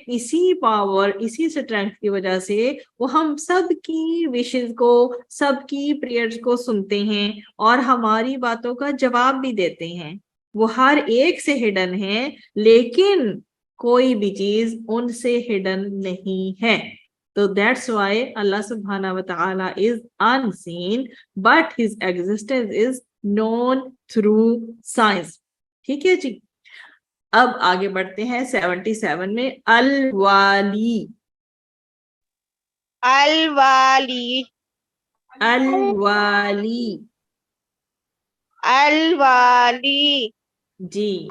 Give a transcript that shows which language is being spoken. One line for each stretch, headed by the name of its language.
Urdu: اسی پاور، اسی اسٹرینتھ کی وجہ سے وہ ہم سب کی وشز کو، سب کی پریئرز کو سنتے ہیں اور ہماری باتوں کا جواب بھی دیتے ہیں. وہ ہر ایک سے ہڈن ہیں لیکن کوئی بھی چیز ان سے ہڈن نہیں ہے.
English: تو that's why Allah سبحانہ و تعالیٰ is unseen but his existence is known through signs.
Urdu: ٹھیک ہے جی، اب آگے بڑھتے ہیں 77 میں. الوالی. Al-Wali. الوالی. Al-Wali. جی